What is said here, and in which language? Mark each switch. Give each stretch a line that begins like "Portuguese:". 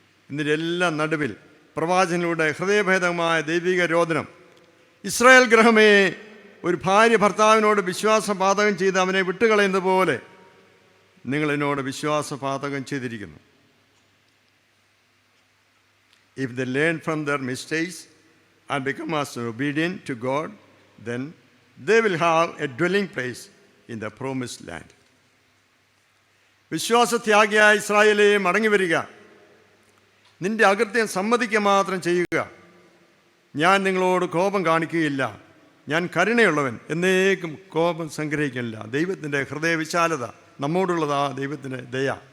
Malayalam: ഇതിനെല്ലാം നടുവിൽ പ്രവാചകനിലൂടെ ഹൃദയഭേദമായ ദൈവിക രോദനം. ഇസ്രായേൽ ഗ്രഹമേ, ഒരു ഭാര്യ ഭർത്താവിനോട് വിശ്വാസപാതകം ചെയ്ത് അവനെ വിട്ടുകളയുന്നത് പോലെ നിങ്ങൾ എന്നോട് വിശ്വാസപാതകം ചെയ്തിരിക്കുന്നു.
English: If they learn from their mistakes and become as obedient to God, then they will have a dwelling place in the promised land.
Malayalam: വിശ്വാസത്യാഗിയായ ഇസ്രായേലേ, മടങ്ങി വരിക. നിന്റെ അകൃത്യം സമ്മതിക്കുക മാത്രം ചെയ്യുക. ഞാൻ നിങ്ങളോട് കോപം കാണിക്കുകയില്ല. ഞാൻ കരുണയുള്ളവൻ, എന്നേക്കും കോപം സംഗ്രഹിക്കില്ല. ദൈവത്തിൻ്റെ ഹൃദയവിശാലത, നമ്മോടുള്ളതാ ദൈവത്തിൻ്റെ ദയ.